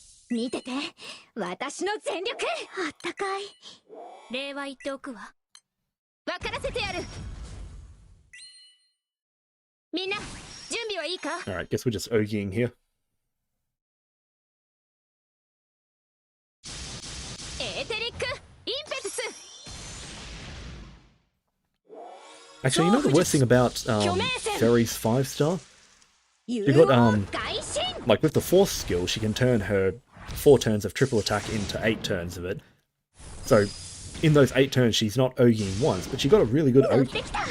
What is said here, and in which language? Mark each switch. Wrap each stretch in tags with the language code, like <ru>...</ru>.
<ja>見てて、私の全力。あったかい。礼は言っておくわ。分からせてやる。みんな、準備はいいか？</ja> <en>Alright, guess we're just Ogiing here.</en> <ja>エーテリック・インペトス。</ja> <en>Actually, you know the worst thing about Fairy's 5-star? She got, like with the fourth skill, she can turn her 4 turns of triple attack into 8 turns of it. So, in those 8 turns, she's not Ogiing once, but she got a really good Ogi.</en>